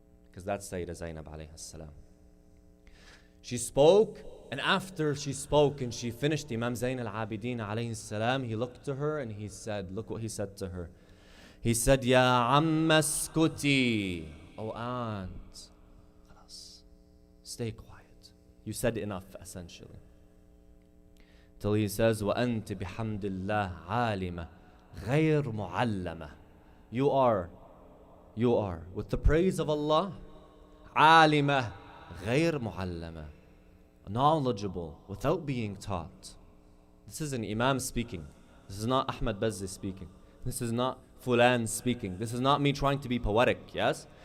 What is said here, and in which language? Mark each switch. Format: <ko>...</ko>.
<en>Because that's Sayeda Zainab alayhi salam. She spoke, and after she spoke and she finished, Imam Zain al-Abidin alayhi salam, he looked to her and he said, look what he said to her. He said,</en> <ar>Ya amma skuti,</ar> <en>oh aunt,</en> <ar>خلاص,</ar> <en>stay quiet. You said enough, essentially. Till he says,</en> <ar>وَأَنْتِ بِحَمْدِ اللَّهِ عَالِمَةً غَيْرْ مُعَلَّمَةً.</ar> <en>You are, with the praise of Allah,</en> <ar>عَالِمَةً غَيْرْ مُعَلَّمَةً,</ar> <en>knowledgeable without being taught. This is an Imam speaking. This is not Ahmad Bazzi speaking. This is not Fulan speaking. This is not me trying to be poetic, yes?</en>